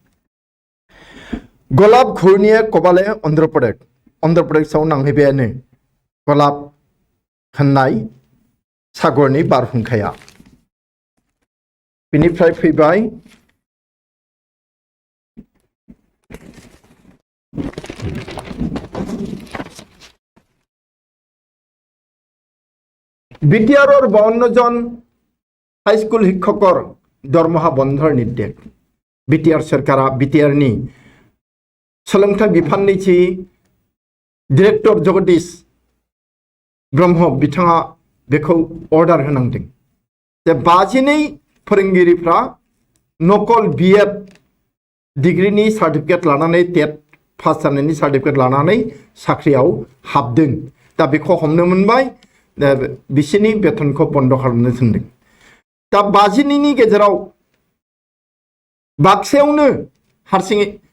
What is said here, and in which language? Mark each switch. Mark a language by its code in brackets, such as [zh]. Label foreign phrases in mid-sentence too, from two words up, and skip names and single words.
[brx] गलाब घूर्णिया कबाले अन्ध्र प्रदेशआव नांहैबायानो गलाब होननाय सागरनि बारहुंखाया बिनिफ्राय फैबाय [as] বিটিআৰৰ 52 জন হাইস্কুল শিক্ষকৰ দৰমহা বন্ধৰ নিৰ্দেশ বিটিআৰ [brx] सरकारा বিটিআৰनि सोलोंथाइ बिफाननि जि डिरेक्टर जगदीश ब्रह्म बिथाङा बेखौ अर्डार होनांदों जे 52 फोरोंगिरिफ्रा नकल बीएड डिग्रीनि सार्टिफिकेट लानानै टेट पास जानायनि सार्टिफिकेट लानानै साख्रियाव हाबदों दा बेखौ हमनो मोनबाय बिसिनि बेतनखौ बन्द खालामनो थिनदों दा 52 गेजेराव बाक्सायावनो हारसिङै